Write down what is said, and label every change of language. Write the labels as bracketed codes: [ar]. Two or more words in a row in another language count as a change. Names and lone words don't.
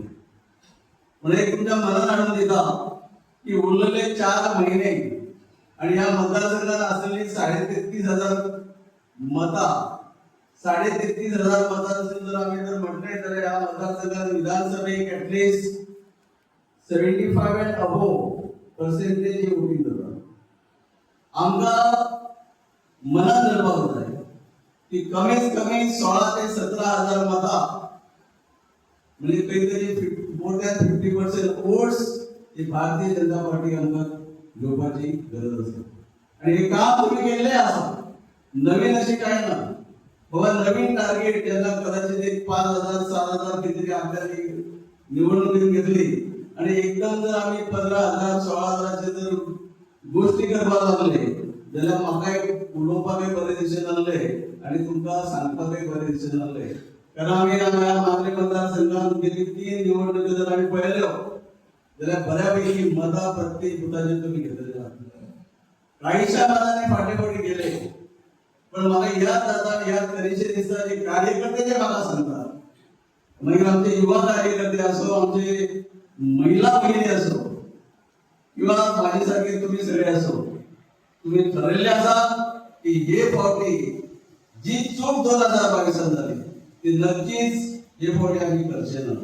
[mr] म्हणजे तुमच्या मनात आणून देता की उरलेले 4 महिने आणि या मतदारसंघात असलेली 33,000 मता 33,000 मतांचे जर आम्ही जर म्हटले तर या मतदारसंघात विधानसभेक [en] atleast 75 and above percentage voting [mr] जाता. [kok] आमकां मनात धरपाक जाय की कमीत कमी 16 ते 17,000 मतां म्हणजे काहीतरी [en] more than 50% votes [kok] ही भारतीय जनता पार्टी आमकां घेवपाची गरज आसा. आणि हे काम तुम्ही केल्लें आसा. [mr] नवीन अशी काय ना बाबा नवीन टार्गेट ज्यांना कदाचित एक 5,000 7,000 कितीतरी आपल्याला निवडणुकीत घेतली आणि एकदम जर आम्ही 15,000 16,000चे जर गोष्टी [kok] करपाक लागले जाल्यार म्हाका एक उलोवपाकय बरें दिशेन आहले [mr] आणि तुमकां सांगपाकय बरें दिशेन आहले. [kok] कारण आम्ही मागले मतदारसंघात गेली 3 निवडणुकी जर आम्ही पळयल्यो जाल्यार बऱ्यापैकी मतां प्रत्येक बुथाचेर तुमी घेतलेली आहात. काहीशा मतांनी फाटेफाटी गेले पण म्हाका याद जाता याद करीशे दिसता जे कार्यकर्ते जे म्हाका सांगतात मागीर आमचे युवा कार्यकर्ते असो आमचे महिला भगिनी असो किंवा माझे सारखे तुम्ही सगळे असो तुम्ही ठरवले आसा की हे फावटी जी चूक 2022 झाली ती नक्कीच हे फावटी आम्ही करचे ना.